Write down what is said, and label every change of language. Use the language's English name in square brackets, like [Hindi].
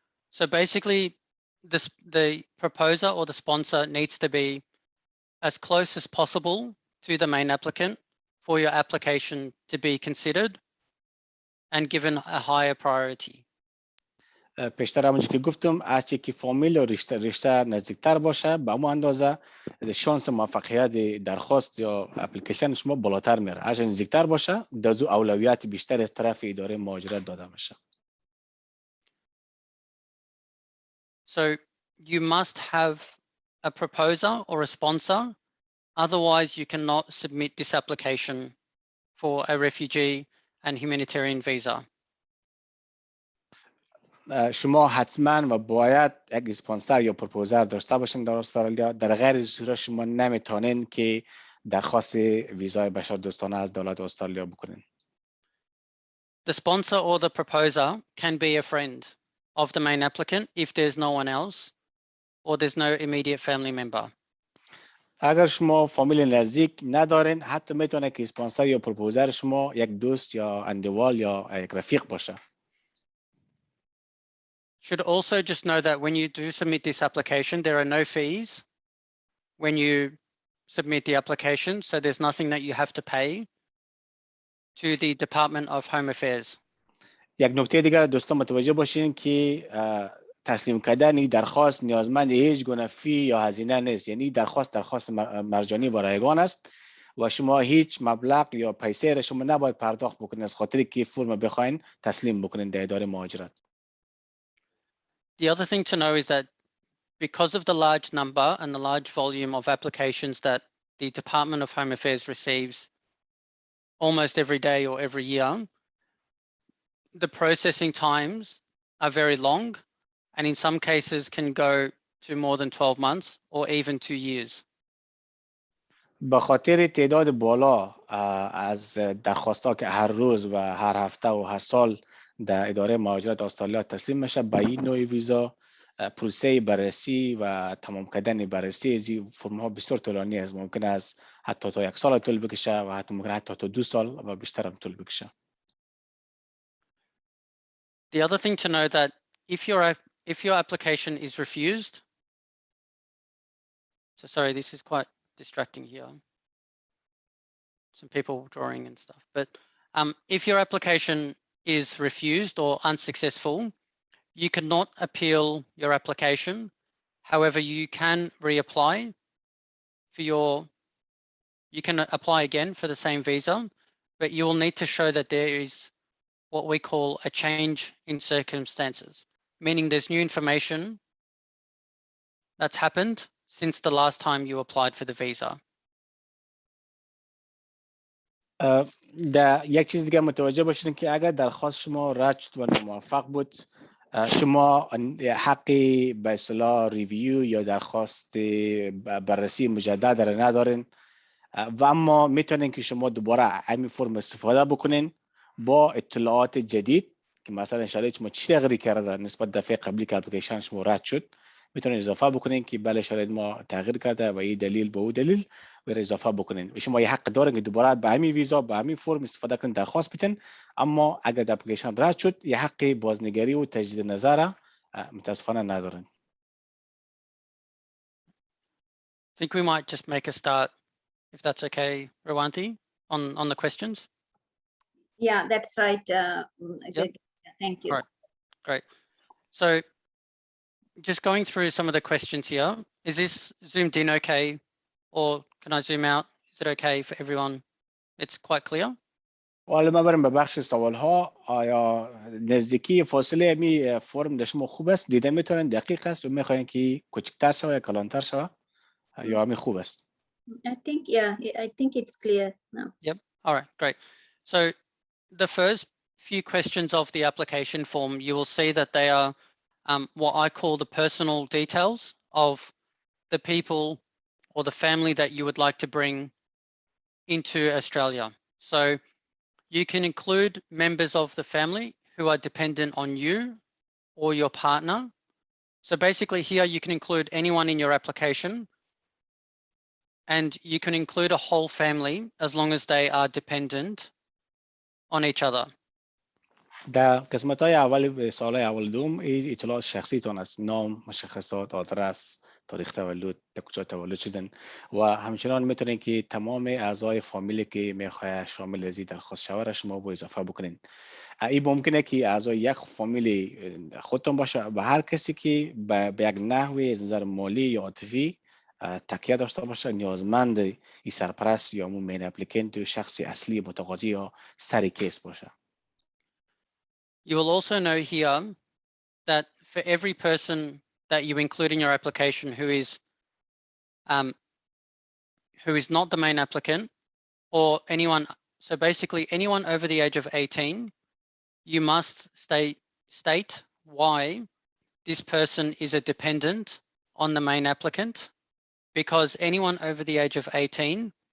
[English] So basically, the proposer or the sponsor needs to be as close as possible to the main applicant for your application to be considered and given a higher priority. [Persian] پیشتر همونجور که گفتم از چی که فامیل و رشته نزدیکتر باشه به همون اندازه شانس موفقیت درخواست یا اپلیکیشن شما بالاتر میره. هر نزدیکتر باشه دزو اولویت بیشتر از طرف اداره مهاجرت داده میشه. [English] So you must have a proposer or a sponsor, otherwise you cannot submit this application for a refugee and humanitarian visa. [Persian] شما حتما و باید یک اسپانسر یا پروپوزر داشته باشین در استرالیا. در غیر صورت شما نمیتونین که درخواست ویزای بشردوستانه از دولت استرالیا بکنین. [English] The sponsor or the proposer can be a friend of the main applicant if there's no one else or there's no immediate family member. [Persian] اگر شما فامیل نزدیک ندارین حتی میتونه که اسپانسر یا پروپوزر شما یک دوست یا اندوال یا یک رفیق باشه. [English] Should also just know that when you do submit this application, there are no fees when you submit the application. So there's nothing that you have to pay to the Department of Home Affairs. [Persian] یک نکته دیگر دوستان متوجه باشین که تسلیم کردن درخواست نیازمند هیچ گونه فی یا هزینه نیست. یعنی درخواست مجانی و رایگان است و شما هیچ مبلغ یا پیسه را شما نباید پرداخت بکنید از خاطری که فرم بخواین تسلیم بکنید در اداره مهاجرت. [English] The other thing to know is that because of the large number and the large volume of applications that the Department of Home Affairs receives almost every day or every year, the processing times are very long and in some cases can go to more than 12 months or even 2 years. [Persian] به خاطر تعداد بالا از درخواست‌ها که هر روز و هر هفته و هر سال در اداره مهاجرت استرالیا تسلیم میشه، به این نوع ویزا پروسه بررسی و تمام کردن بررسی از این فرم ها بسیار طولانی است. ممکن است حتی تا 1 سال طول بکشه و حتی ممکن حتی تا 2 سال و بیشتر هم طول بکشه. [English] The other thing to know that if your application is refused, so sorry, this is quite distracting here. Some people drawing and stuff, but if your application is refused or unsuccessful, you cannot appeal your application. However, you can reapply for you can apply again for the same visa, but you will need to show that there is what we call a change in circumstances, meaning there's new information that's happened since the last time you applied for the visa. [Persian] یک چیز دیگه متوجه باشین که اگر درخواست شما رد شد و ناموفق بود، شما حقی به اصطلاح ریویو یا درخواست بررسی مجدد را ندارین و اما میتونین که شما دوباره همین فرم استفاده بکنین با اطلاعات جدید که مثلا انشالله شما چی تغییری کرده نسبت دفعه قبلی که اپلیکیشن شما رد شد، میتونین اضافه بکنین که بله شاید ما تغییر کرده و این دلیل به او دلیل و اضافه بکنین و شما یه حق دارین که دوباره به همین ویزا به همین فرم استفاده کنین، درخواست بدین. اما اگر اپلیکیشن رد شد یه حق بازنگری و تجدید نظر متاسفانه ندارین. [English] I think we might just make a start, if that's okay, Rawanti, on the questions. Yeah, that's right. Yep. Thank you. All right, great. So just going through some of the questions here, is this zoomed in okay, or can I zoom out? Is it okay for everyone? It's quite clear. [Persian] حالا ما بریم به بخش سوال ها. آیا نزدیکی فاصله می فرم در شما خوب است؟ دیده میتونن دقیق است و میخواین که کوچکتر شوه یا کلانتر شوه یا می خوب است؟ [English] I think it's clear now. Yep. All right, great. So the first few questions of the application form, you will see that they are what I call the personal details of the people or the family that you would like to bring into Australia. So you can include members of the family who are dependent on you or your partner. So basically here you can include anyone in your application, and you can include a whole family as long as they are dependent on each other. [Persian] در قسمت های اول سال اول دوم این اطلاعات شخصی تون است، نام، مشخصات، آدرس، تاریخ تولد، در کجا تولد شدن و همچنان میتونین که تمام اعضای فامیلی که میخواه شامل از این درخواست شوه را شما با اضافه بکنین. این ممکنه که اعضای یک فامیلی خودتون باشه و هر کسی که به یک نحوی از نظر مالی یا عاطفی تکیه داشته باشه نیازمند این سرپرست یا همون مین اپلیکنت یا شخص اصلی متقاضی یا سر کیس باشه. [English] You will also know here that for every person that you include in your application who is not the main applicant or anyone, so basically anyone over the age of 18, you must state why this person is a dependent on the main applicant, because anyone over the age of 18,